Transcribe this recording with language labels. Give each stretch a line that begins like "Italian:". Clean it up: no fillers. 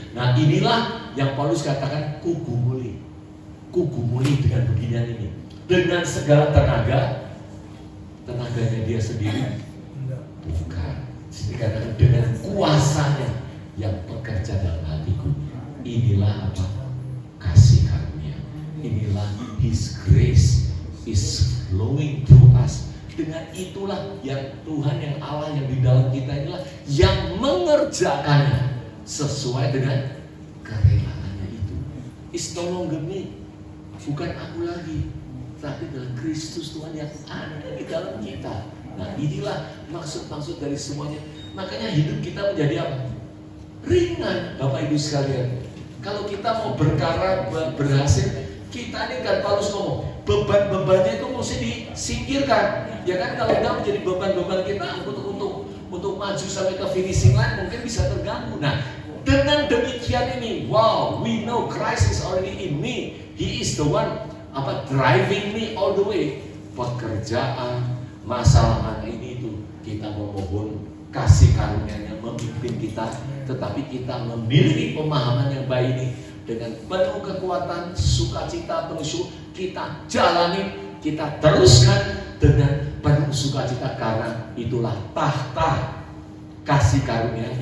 Indonesian: Nah, inilah yang Paulus katakan kugumuli dengan beginian ini, dengan segala tenaganya dia sendiri bukan, dikatakan dengan kuasanya yang bekerja dalam hatiku. Inilah apa? Kasih karunia.
English: Inilah His grace is flowing through us.
Indonesian: Dengan itulah yang Tuhan, yang Allah yang di dalam kita inilah yang mengerjakannya sesuai dengan kerelaannya itu.
English: It's no longer me,
Indonesian: bukan aku lagi, tapi dalam Kristus Tuhan yang ada di dalam kita. Nah, inilah maksud dari semuanya. Makanya hidup kita menjadi apa? Ringan, Bapak Ibu sekalian. Kalau kita mau berkarya, berhasil, kita ini kan Paulus ngomong, beban-bebannya itu mesti disingkirkan. Ya kan, kalau nggak menjadi beban-beban kita untuk maju sampai ke finishing line mungkin bisa terganggu.
English: Nah,
Indonesian: dengan demikian ini,
English: wow, we know Christ is already in me. He is the one driving me all the way.
Indonesian: Pekerjaan, masalah ini itu kita memohon kasih karunia-Nya memimpin kita, tetapi kita memiliki pemahaman yang baik ini dengan penuh kekuatan, sukacita, penuh syukur kita jalani, kita teruskan dengan penuh sukacita karena itulah tahta kasih karunia.